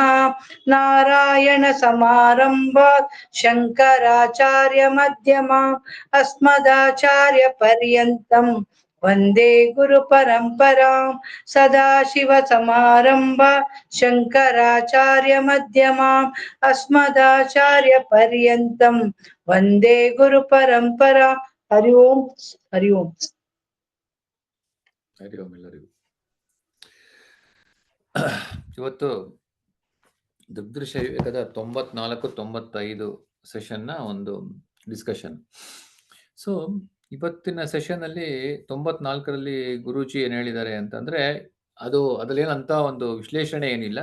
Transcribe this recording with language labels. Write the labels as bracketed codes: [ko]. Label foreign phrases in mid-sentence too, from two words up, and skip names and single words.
[sa] ನಾರಾಯಣ ಸಮಾರಂಭಾತ್ ಶಂಕರಾಚಾರ್ಯ ಮಧ್ಯಮಾಂ ಅಸ್ಮದಾಚಾರ್ಯ ಪರ್ಯಂತಂ ವಂದೇ ಗುರು ಪರಂಪರಾಂ. ಸದಾಶಿವ ಸಮಾರಂಭ ಶಂಕರಾಚಾರ್ಯ ಮಧ್ಯಮಾಂ ಅಸ್ಮದಾಚಾರ್ಯ ಪರ್ಯಂತಂ ವಂದೇ ಗುರು ಪರಂಪರಾ. ಹರಿ ಓಂ. ಹರಿ ಓಂ. [kn] ಹರಿ ಓಂ ಎಲ್ಲರಿಗೂ. ಇವತ್ತು ದುಗ್ದೃಶ ವಿವೇಕದ 94-95 ಸೆಷನ್ನ ಒಂದು ಡಿಸ್ಕಷನ್. ಸೊ ಇವತ್ತಿನ ಸೆಷನ್ ಅಲ್ಲಿ 94ರಲ್ಲಿ ಗುರೂಜಿ ಏನ್ ಹೇಳಿದ್ದಾರೆ ಅಂತಂದ್ರೆ, ಅದ್ರಲ್ಲೇನಂತ ಒಂದು ವಿಶ್ಲೇಷಣೆ ಏನಿಲ್ಲ.